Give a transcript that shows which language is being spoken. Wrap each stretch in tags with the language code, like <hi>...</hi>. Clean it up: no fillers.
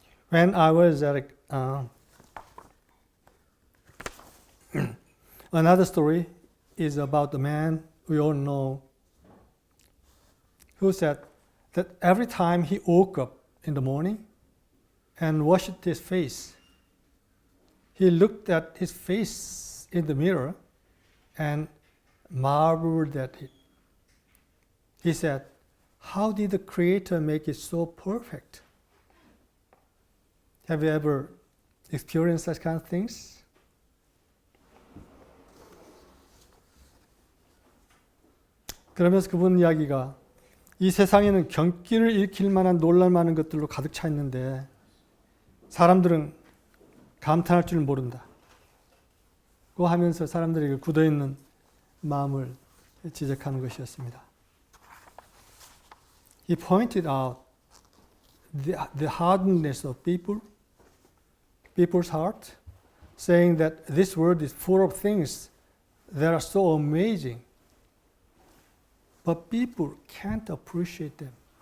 <en>When I was at another story is about the man we all know who said that every time he woke up in the morning and washed his face, he looked at his face in the mirror and marveled at it. He said, "How did the Creator make it so perfect?" Have you ever experienced such kind of things?</en> <ko>그러면서 그분 이야기가, 이 세상에는 경기를 일으킬 만한 놀랄 만한 것들로 가득 차 있는데 사람들은 감탄할 줄 모른다. 그 하면서 사람들에게 굳어있는 마음을 지적하는 것이었습니다.</ko> <en>He pointed out the hardness of people's heart, saying that this world is full of things that are so amazing, but people can't appreciate them.</en>